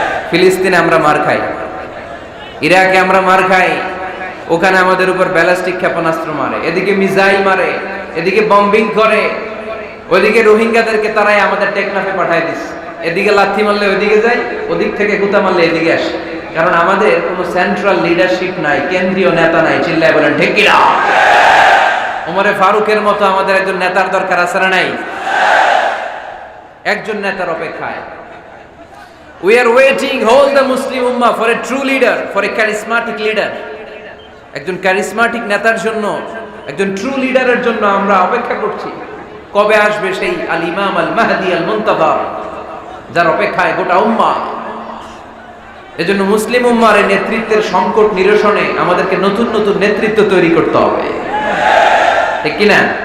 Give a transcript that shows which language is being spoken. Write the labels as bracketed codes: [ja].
[bn] ফিলিস্তিনে আমরা মার খাই, ইরাকে আমরা মার খাই, ওখানে আমাদের উপর ব্যালিস্টিক ক্ষেপণাস্ত্র মারে, এদিকে মিসাইল মারে, এদিকে বম্বিং করে, ওইদিকে রোহিঙ্গাদেরকে তারাই আমাদের টেকনাফে পাঠায় দিচ্ছে। এদিকে লাথি মারলে ওইদিকে যায়, ওদিক থেকে গুতা মারলে এদিকে আসে। কারণ আমাদের কোনো সেন্ট্রাল লিডারশিপ নাই, কেন্দ্রীয় নেতা নাই। চিল্লায় বলেন ঠিক কিনা? ওমরে ফারুকের মতো আমাদের একজন নেতার দরকার আছে না নাই? একজন নেতার অপেক্ষায়। [en] We are waiting, whole the Muslim ummah, for a true leader, for a charismatic leader. [bn] একজন ক্যারিসমাটিক নেতার জন্য, একজন ট্রু লিডারের জন্য আমরা অপেক্ষা করছি। কবে আসবে সেই আল ইমাম আল মাহদি আল মুনতাযর, যার অপেক্ষায় গোটা উম্মাহ। এজন্য মুসলিম উম্মার এই নেতৃত্বের সংকট নিরসনে আমাদেরকে নতুন নতুন নেতৃত্ব তৈরি করতে হবে, ঠিক কিনা?